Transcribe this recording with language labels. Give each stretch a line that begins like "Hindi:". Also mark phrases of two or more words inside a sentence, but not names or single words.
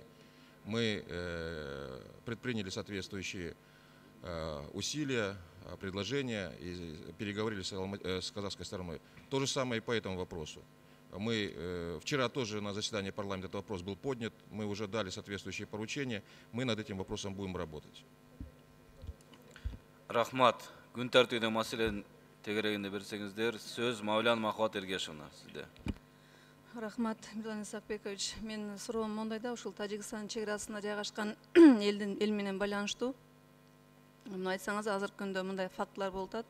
Russian: Мы предприняли соответствующие усилия, предложения и переговорили с казахской стороной. То же самое и по этому вопросу. Мы вчера тоже на заседании парламента этот вопрос был поднят. Мы уже дали соответствующие поручения. Мы над этим вопросом будем работать.
Kyrgyz: Рахмат. Күн тәртибинде маселени тегерегинде берсеңиздер. Сөз Мавлян Махват Эргешевна сизде. Рахмат, Мирлан Исакбекович. Мен суроом мондайда, ушул Тажикстан чегарасына жайгашкан эл менен байланыштуу. Мына айтсаңыз, азыркы күндө мындай фактылар болуп атат.